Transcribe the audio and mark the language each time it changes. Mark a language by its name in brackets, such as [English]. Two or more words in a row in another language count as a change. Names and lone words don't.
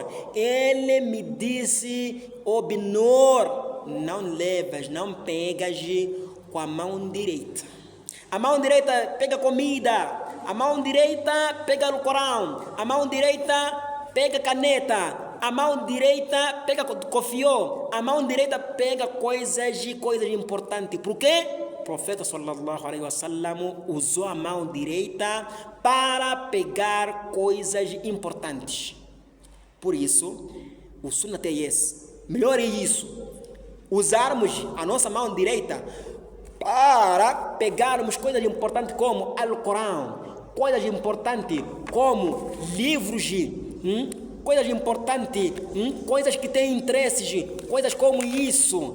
[Portuguese] Ele me disse: "Ô Binor, não levas, não pegas com a mão direita. A mão direita pega comida, a mão direita pega o Corão, a mão direita pega caneta, a mão direita pega cofió, a mão direita pega coisas importantes." Por quê? O profeta [Arabic] صلى الله عليه وسلم [Portuguese] usou a mão direita para pegar coisas importantes. Por isso, o sunnah é esse. Melhor é isso. Usarmos a nossa mão direita para pegarmos coisas importantes como Alcorão, coisas importantes como livros, coisas importantes, coisas que têm interesses, coisas como isso.